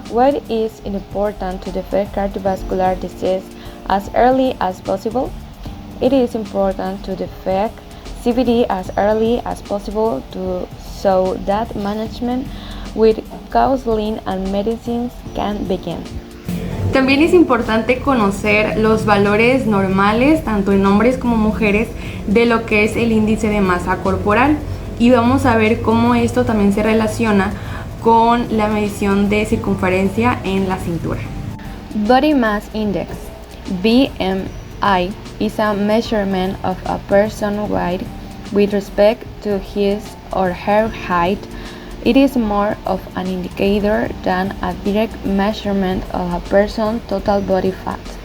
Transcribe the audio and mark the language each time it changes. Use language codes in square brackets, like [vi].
[en] Why is it important to detect cardiovascular disease as early as possible? It is important to detect CVD as early as possible so that management with counseling and medicines can begin. [es] También es importante conocer los valores normales, tanto en hombres como mujeres, de lo que es el índice de masa corporal. Y vamos a ver cómo esto también se relaciona con la medición de circunferencia en la cintura. [en] Body Mass Index, BMI, is a measurement of a person's weight with respect to his or her height. It is more of an indicator than a direct measurement of a person's total body fat.